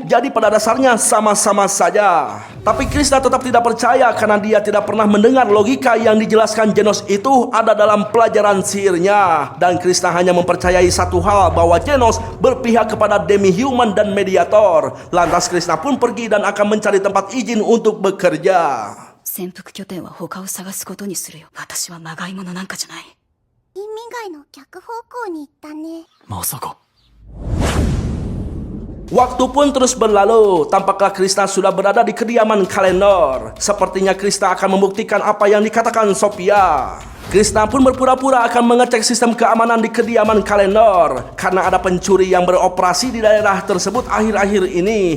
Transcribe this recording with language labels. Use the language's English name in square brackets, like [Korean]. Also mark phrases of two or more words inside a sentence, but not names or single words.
[Indonesian] Jadi pada dasarnya sama-sama saja. Tapi Krishna tetap tidak percaya karena dia tidak pernah mendengar logika yang dijelaskan Genos itu ada dalam pelajaran sihirnya. Dan Krishna hanya mempercayai satu hal, bahwa Genos berpihak kepada demi-human dan mediator. Lantas Krishna pun pergi dan akan mencari tempat izin untuk bekerja. [Japanese] 潜伏拠点は他を探すことにするよ。私はまがいものなんかじゃない。意味外の逆方向に行ったね。まさか。 [Indonesian] Waktu pun terus berlalu, tampaklah Krishna sudah berada di kediaman Kalenor. Sepertinya Krishna akan membuktikan apa yang dikatakan Sophia. Krishna pun berpura-pura akan mengecek sistem keamanan di kediaman Kalenor karena ada pencuri yang beroperasi di daerah tersebut akhir-akhir ini.